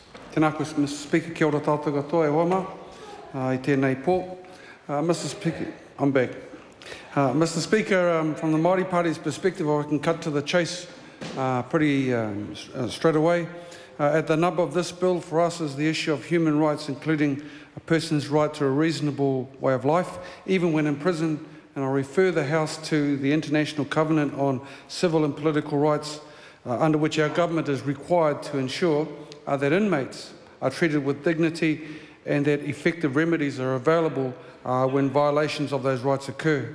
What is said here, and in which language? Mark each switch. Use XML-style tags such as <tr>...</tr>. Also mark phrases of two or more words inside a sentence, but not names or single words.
<mi>Tēnā koe,</mi> <en>Mr. Speaker,</en> <mi>kia ora tātou katoa e hoama, I tēnei pō.</mi> <en>Mr. Speaker, I'm back. Mr. Speaker, from the Māori Party's perspective, I can cut to the chase pretty straight away. At the nub of this bill for us is the issue of human rights, including a person's right to a reasonable way of life, even when in prison, and I refer the House to the International Covenant on Civil and Political Rights, under which our government is required to ensure that inmates are treated with dignity and that effective remedies are available when violations of those rights occur.</en>